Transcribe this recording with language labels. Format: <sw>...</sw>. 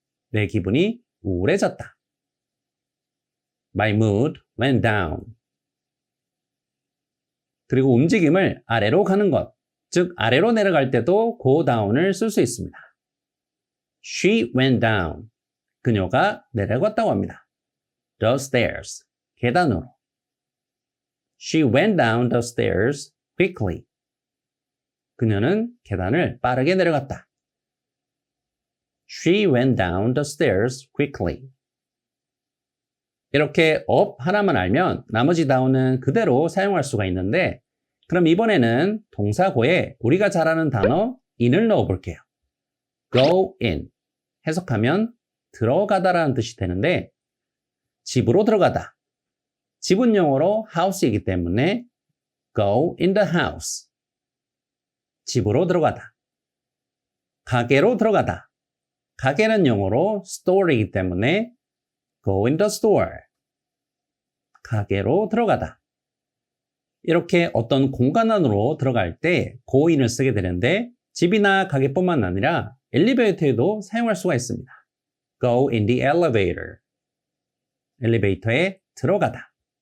<ko>내 기분이 우울해졌다.</ko> <en>My mood went down.</en> <ko>그리고 움직임을 아래로 가는 것, 즉 아래로 내려갈 때도 go down을 쓸 수 있습니다.</ko> <en>She went down.</en> <ko>그녀가 내려갔다고 합니다.</ko> <en>The stairs.</en> <ko>계단으로.</ko> <en>She went down the stairs quickly.</en> <ko>그녀는 계단을 빠르게 내려갔다.</ko> <en>She went down the stairs quickly.</en> <ko>이렇게 up 하나만 알면 나머지 down은 그대로 사용할 수가 있는데 그럼 이번에는 동사고에 우리가 잘 아는 단어 in을 넣어 볼게요. go in. 해석하면 들어가다라는 뜻이 되는데 집으로 들어가다. 집은 영어로 house이기 때문에</ko> <en>go in the house.</en> <ko>집으로 들어가다. 가게로 들어가다. 가게는 영어로 store이기 때문에</ko> <en>go in the store.</en> <ko>가게로 들어가다. 이렇게 어떤 공간 안으로 들어갈 때 go in을 쓰게 되는데 집이나 가게뿐만 아니라 엘리베이터에도 사용할 수가 있습니다.</ko> <en>go in the elevator.</en> <ko>엘리베이터에 들어가다.</ko>